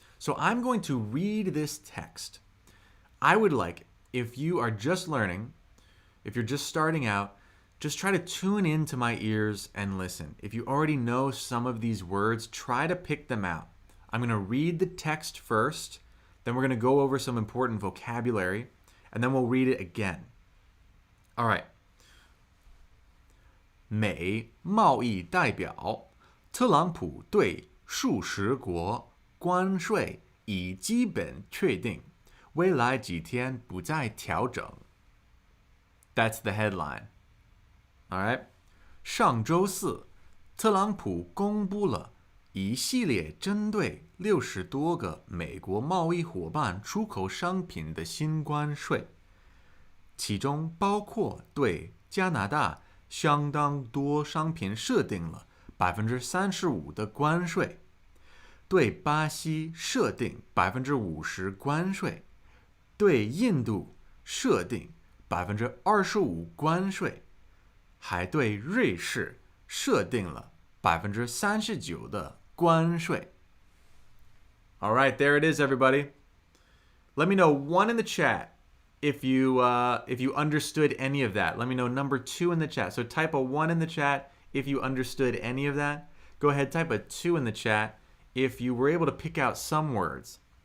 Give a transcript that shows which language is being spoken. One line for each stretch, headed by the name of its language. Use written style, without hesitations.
English: So I'm going to read this text. I would like, if you are just learning, if you're just starting out, just try to tune into my ears and listen. If you already know some of these words, try to pick them out. I'm going to read the text first, then we're going to go over some important vocabulary, and then we'll read it again. All right.
Chinese: 美贸易代表特朗普对数十国关税已基本确定，未来几天不再调整。
English: That's the headline. All right.
Chinese: 上周四，特朗普公布了一系列针对60多个美国贸易伙伴出口商品的新关税，其中包括对加拿大相当多商品设定了35%的关税，对巴西设定50%关税，对印度设定25%关税，还对瑞士设定了39%的关税。
English: All right, there it is, everybody. Let me know 1 in the chat if you understood any of that. Let me know number 2 in the chat. So type a 1 in the chat if you understood any of that. Go ahead, type a 2 in the chat if you were able to pick out some words.